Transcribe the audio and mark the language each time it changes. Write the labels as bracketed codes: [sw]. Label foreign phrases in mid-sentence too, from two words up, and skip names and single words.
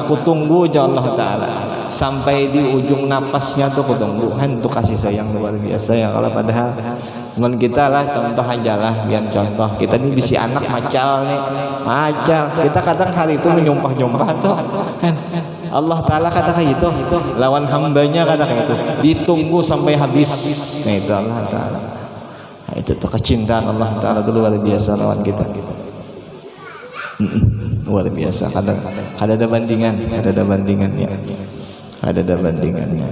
[bjn] Kutunggu aja Allah Ta'ala sampai di ujung napasnya tuh kutunggu. Itu kasih sayang luar biasa ya. Kalau padahal teman kita lah, contoh aja lah, biar contoh kita ini bisi anak macal nih, macal. Kita kadang hari itu menyumpah-nyumpah tuh. Allah Ta'ala kata kayak gitu, lawan hambanya kata kayak gitu, ditunggu sampai habis. Nah itu Allah Ta'ala. Nah, itu tuh kecintaan Allah Ta'ala itu luar biasa lawan kita. Luar biasa. Kada ada bandingannya. Ada bandingannya.